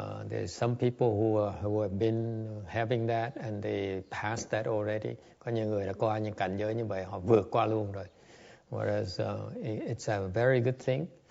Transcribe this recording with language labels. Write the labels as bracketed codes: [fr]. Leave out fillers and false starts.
[en] There's some people who have been having that and they passed that already. [vi] Có những người đã qua những cảnh giới như vậy, họ vượt qua luôn rồi. [en] Whereas it's a very good thing.